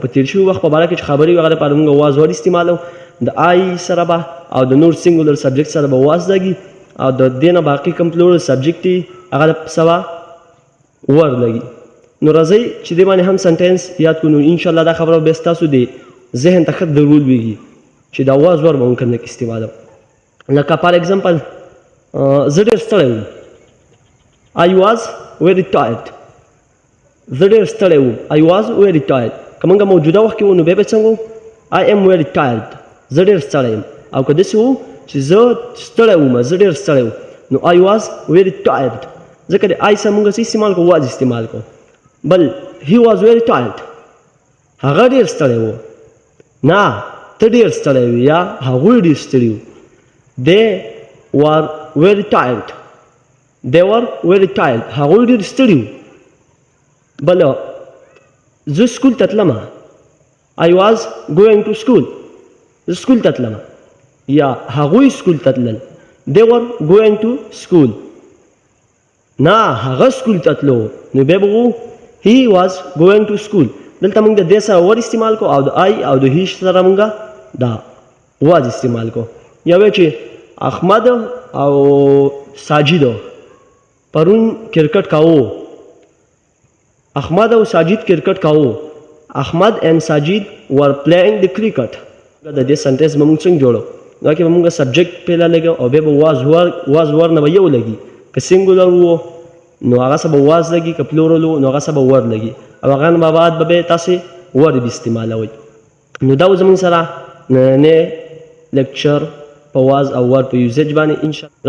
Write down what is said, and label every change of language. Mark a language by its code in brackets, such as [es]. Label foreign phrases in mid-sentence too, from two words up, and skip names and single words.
[ps] په تېر شوي وخت په باره کې چې خبرې وي هغه لپاره مونږ [en] was were [ps] استعمالوو. د آی سره به او د نور [en] singular subject [ps] سره به واز لګي او د دې نه باقي کوم [en] plural subject [ps] دي هغه څه به ور لګي. نو راځئ چې دې باندې هم سنټینس یاد کړو. نو انشاءالله دا خبره به ستاسو د ذهن ته ښه درول ویږي چې دا [en] was were [ps] به مونږ کوم ځای کې استعمالوو. لکه [en] for example [ps] زه ډېر ستړی وم. [en] I was very tired. [ps] زه ډېر ستړی وم. [en] I was very tired. [ps] که مونږ موجوده وخت کې وو نو بیا به څنګه وو؟ [en] I am very tired. [ps] زه ډېر ستړی یم. او که داسې وو چې زه ستړی وم، زه ډېر ستړی وم، نو [en] I was very tired. [ps] ځکه د I سره مونږ څه استعمال کوو؟ واز استعمال کوو. بل [en] he was very tired. [ps] هغه ډېر ستړی و. نه، ته ډېر ستړی وي یا هغوی ډېر ستړي وو. [en] They were very tired. They were very tired. [ps] هغوی ډېر ستړي وو. بل زه سکول ته تلم. [en] I was going to school. [ps] زه سکول ته تلم یا هغوی سکول ته تلل. [en] They were going to school. [ps] نه، هغه سکول ته تلو نو بیا به وو [en] he was going to school. [ps] دلته موږ د دې سره ور استعمال کو او د آی او د هی سره موږ دا واز استعمال کو. یا وایي چې احمد او ساجد پرون کرکټ کاوه. احمد او ساجد کرکټ کاوه. احمد [en] and Sajid were playing the cricket. [ps] د دې سنټنس به موږ څنګه جوړو؟ دا کې به موږ سبجیکټ پیله لګو او بیا به واز ور نه به یو لګي. که سینګولر وو نو هغه سره به واز لګي، که پلورل وو نو هغه سره به ور لګي او هغه نه بعد به تاسې ور به استعمالوئ. نو دا زموږ سره نننی لیکچر په واز او ور په یوزیج باندې انشاءالله.